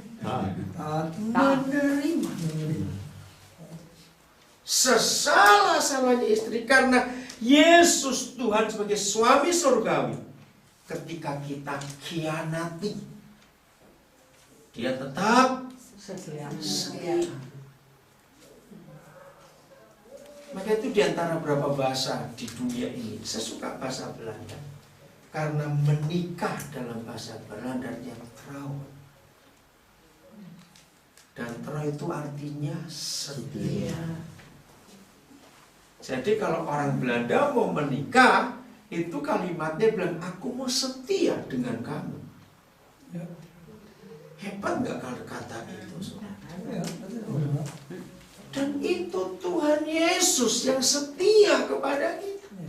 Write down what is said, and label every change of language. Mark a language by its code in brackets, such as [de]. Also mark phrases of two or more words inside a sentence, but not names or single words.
[id] Menerima sesalah-salahnya istri, karena Yesus Tuhan sebagai suami surgawi, ketika kita khianati, dia tetap setia. Maka itu diantara beberapa bahasa di dunia ini, saya suka bahasa Belanda, karena menikah dalam bahasa Belanda yang trouw. Dan trouw itu artinya setia. Jadi kalau orang Belanda mau menikah, itu kalimatnya bilang, aku mau setia dengan kamu. Hebat nggak kalau kata itu? Dan itu Tuhan Yesus yang setia kepada kita.